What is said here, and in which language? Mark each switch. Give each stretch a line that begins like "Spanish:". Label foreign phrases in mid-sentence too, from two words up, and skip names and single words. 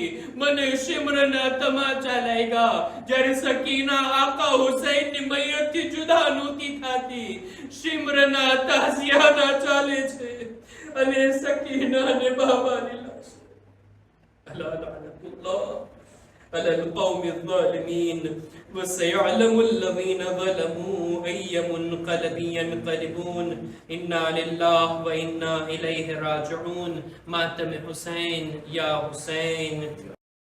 Gujarati: મને શિમ્રના તમાચા લાગ્યા. જ્યારે સકીના આકા હુસૈનની મૈયતથી જુદા નહોતી થતી. શિમ્રના તાઝિયાના ચાલે છે અને સકીના ને બાબાની લાશ.
Arabic: ألا لعنة الله على القوم الظالمين وسيعلم الذين ظلموا أي منقلب ينقلبون إنا لله وإنا إليه راجعون. ماتم حسين يا حسين.